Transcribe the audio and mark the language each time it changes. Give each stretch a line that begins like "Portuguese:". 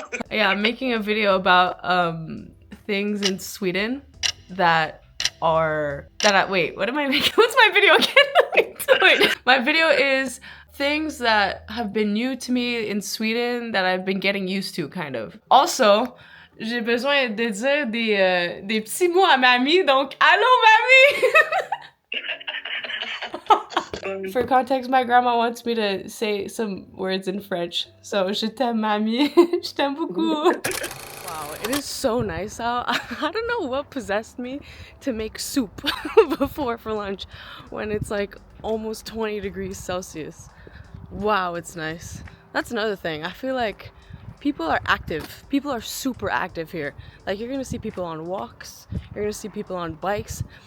English: Yeah, I'm making a video about things in Sweden that are wait, what am I making? What's my video again? Wait, my video is things that have been new to me in Sweden that I've been getting used to, kind of. Also,
French: j'ai besoin de dire des petits mots à mamie, donc allô mamie!
English: For context, my grandma wants me to say some words in French. So,
French: je t'aime mamie, je t'aime beaucoup.
English: Wow, it is so nice out. I don't know what possessed me to make soup before for lunch when it's like almost 20 degrees Celsius. Wow, it's nice. That's another thing. I feel like people are active. People are super active here. Like, you're gonna see people on walks, you're gonna see people on bikes.